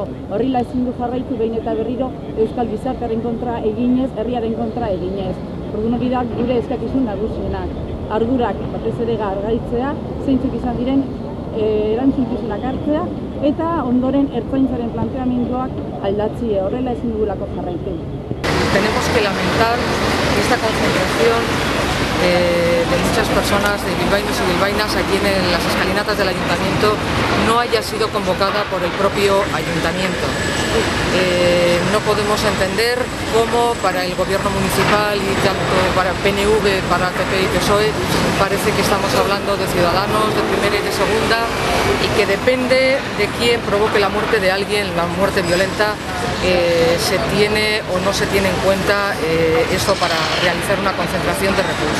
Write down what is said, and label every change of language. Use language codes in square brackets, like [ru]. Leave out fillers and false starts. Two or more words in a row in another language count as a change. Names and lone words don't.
[eu] Horrela ezin du jarraitu behin eta berriro euskal gizartearen kontra eginez, herriaren kontra eginez. Orduan hori da gure eskakizun nagusienak. Ardurak batez ere gargaitzea, zeintzuk izan diren erantzukizunak hartzea eta ondoren ertzaintzaren planteamenduak aldatzea. Horrela ezin dugulako jarraitu. [es] Tenemos que lamentar esta concentración de muchas personas, de bilbaínos y bilbaínas, aquí en las escalinatas del ayuntamiento, no haya sido convocada por el propio ayuntamiento. No podemos entender cómo para el gobierno municipal y tanto para PNV, para PP y PSOE, parece que estamos hablando de ciudadanos de primera y de segunda y que depende de quién provoque la muerte de alguien, la muerte violenta, se tiene o no se tiene en cuenta esto para realizar una concentración de repulso.